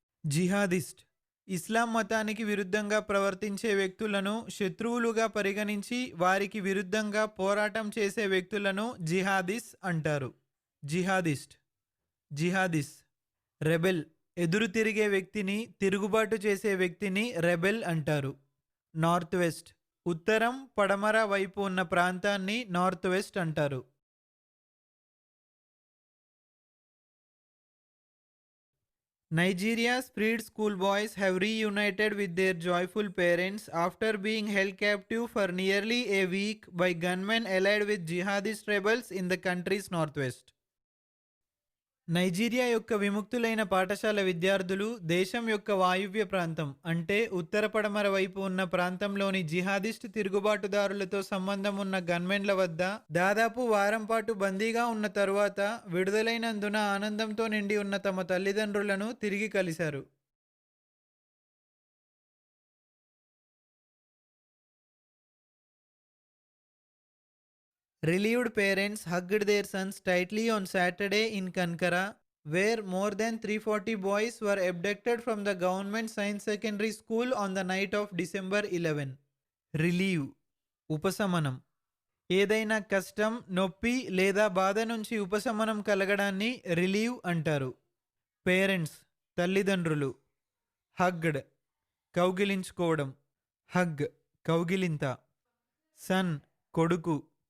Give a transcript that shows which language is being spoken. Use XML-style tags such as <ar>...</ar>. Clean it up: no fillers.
<te>Jihadist ఇస్లాం మతానికి విరుద్ధంగా ప్రవర్తించే వ్యక్తులను శత్రువులుగా పరిగణించి వారికి విరుద్ధంగా పోరాటం చేసే వ్యక్తులను జిహాదిస్ అంటారు. జిహాదిస్ట్. జిహాదిస్ రెబెల్ ఎదురు తిరిగే వ్యక్తిని, తిరుగుబాటు చేసే వ్యక్తిని రెబెల్ అంటారు. నార్త్ వెస్ట్ ఉత్తరం, పడమర వైపు ఉన్న ప్రాంతాన్ని నార్త్ వెస్ట్ అంటారు.</te> <en>Nigeria's freed schoolboys have reunited with their joyful parents after being held captive for nearly a week by gunmen allied with jihadist rebels in the country's northwest.</en> <te>Nigeria యొక్క విముక్తులైన పాఠశాల విద్యార్థులు దేశం యొక్క వాయువ్య ప్రాంతం, అంటే ఉత్తర పడమర వైపు ఉన్న ప్రాంతంలోని జిహాదిస్ట్ తిరుగుబాటుదారులతో సంబంధం ఉన్న గన్మెన్ల వద్ద దాదాపు వారం పాటు బందీగా ఉన్న తరువాత విడుదలైనందున ఆనందంతో నిండి ఉన్న తమ తల్లిదండ్రులను తిరిగి కలిశారు.</te> <en>Relieved parents hugged their sons tightly on Saturday in Kankara, where more than 340 boys were abducted from the government science secondary school on the night of December 11.</en> <te>Relieve ఉపశమనం. ఏదైనా కష్టం, నొప్పి లేదా బాధ నుంచి ఉపశమనం కలగడాన్ని రిలీవ్ అంటారు. పేరెంట్స్ తల్లిదండ్రులు. హగ్డ్ కౌగిలించుకోవడం. హగ్ కౌగిలింత. సన్ కొడుకు.</te>